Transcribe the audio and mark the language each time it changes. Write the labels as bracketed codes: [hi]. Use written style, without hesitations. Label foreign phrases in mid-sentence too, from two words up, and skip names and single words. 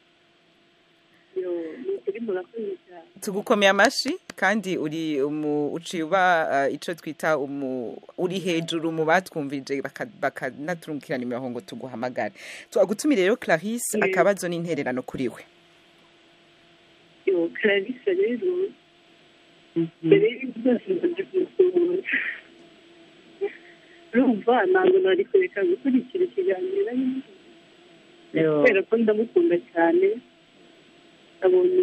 [rn] Tugukomeye amashi kandi uciye uba ico twita uri hejuru mu batwumvije bakanaturungikira nimero ngo tuguhamagare. Tuagutumire rero Clarisse akabazo n'intererano kuri we. Clarisse rero mbere y'byose ndagusuhuza urumva ntabwo nari kureka gukurikira ikiganiro kubera ko ndamukunda cyane abonye